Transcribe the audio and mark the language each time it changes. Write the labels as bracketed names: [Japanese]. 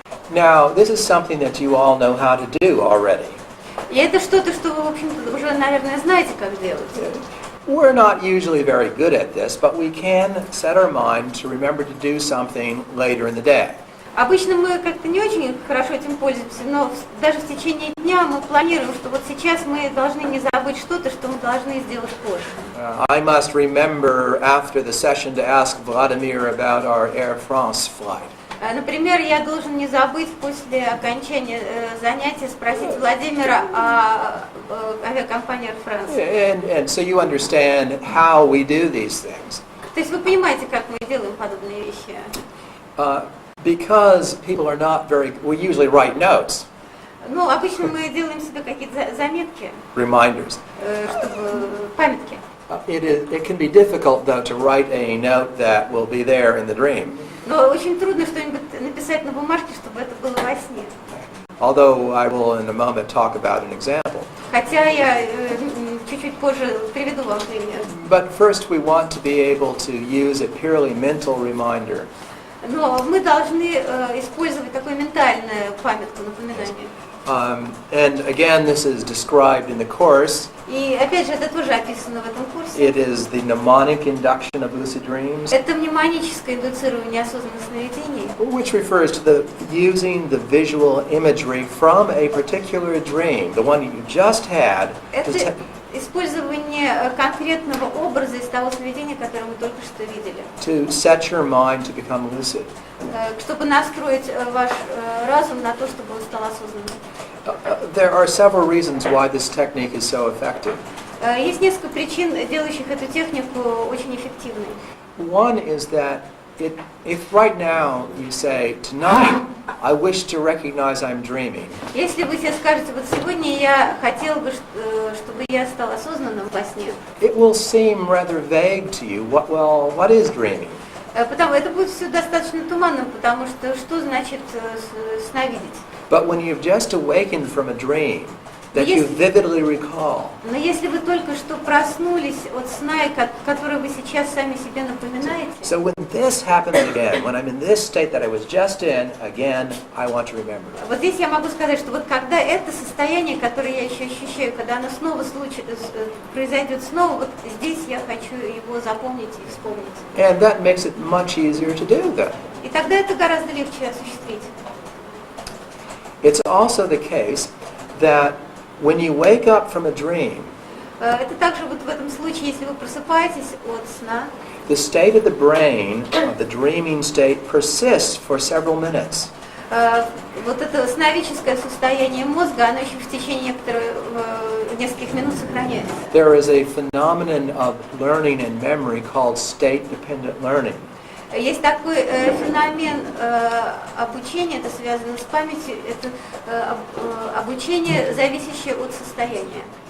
[English] Now, this is something that you all know how to do already. [Russian] И это что-то, что вы, в общем-то, уже, наверное, знаете, как делать. [English] We're not usually very good at this, but we can set our mind to remember to do something later in the day. [Russian] Обычно мы как-то не очень хорошо этим пользуемся, но даже в течение дня мы планируем, что вот сейчас мы должны не забыть что-то, что мы должны сделать позже. [English] I must remember after the session to ask Vladimir about our Air France flight. [Russian] Например, я должен не забыть после окончания занятия спросить Владимира о авиакомпании Air France. [English] And so you understand how we do these things. [Russian] То есть вы понимаете, как мы делаем подобные вещи? [English] Because people are not very, we usually write notes, [Russian] Ну, обычно мы делаем себе какие-то заметки, [English] reminders. [Russian] чтобы памятки. [English] It can be difficult, though, to write a note that will be there in the dream. [Russian] Но очень трудно что-нибудь написать на бумажке, чтобы это было во сне. [English] Although I will in a moment talk about an example. [Russian] Хотя я чуть-чуть позже приведу вам пример. [English] But first we want to be able to use a purely mental reminder. [Russian] Но мы должны использовать такое ментальное памятку, напоминание. [English] And again, this is described in the course. [Russian] И опять же, это тоже описано в этом курсе. [English] It is the mnemonic induction of lucid dreams, [Russian] Это мнемоническое индуцирование осознанных сновидений, [English] which refers to the using the visual imagery from a particular dream, the one you just had, [Russian] это использование конкретного образа из того сновидения, которое мы только что видели, [English] to set your mind to become lucid. [Russian] чтобы настроить ваш разум на то, чтобы он стал осознанным. [English] There are several reasons why this technique is so effective. [Russian] Есть несколько причин, делающих эту технику очень эффективной. [English] One is that if right now you say, tonight, I wish to recognize I'm dreaming, [Russian] Если вы себе скажете, вот сегодня я хотела бы, чтобы я стал осознанным во сне, [English] it will seem rather vague to you. What is dreaming? [Russian] потому это будет все достаточно туманным, потому что значит сновидеть? [English] But when you've just awakened from a dream that you vividly recall, [Russian] Но если вы только что проснулись от сна, который вы сейчас сами себе напоминаете, [English] so when this happens again, when I'm in this state that I was just in, again, I want to remember. [Russian] вот здесь я могу сказать, что вот когда это состояние, которое я еще ощущаю, когда оно снова произойдет снова, вот здесь я хочу его запомнить и вспомнить. [English] And that makes it much easier to do that. [Russian] И тогда это гораздо легче осуществить. [English] It's also the case that when you wake up from a dream, [Russian] Это также вот в этом случае, если вы просыпаетесь от сна, [English] the state of the brain, of the dreaming state, persists for several minutes. [Russian] вот это сновидческое состояние мозга, оно еще в течение нескольких минут сохраняется. [English] There is a phenomenon of learning and memory called state-dependent learning. [Russian] Есть такой феномен обучения, это связано с памятью, это обучение, зависящее от состояния.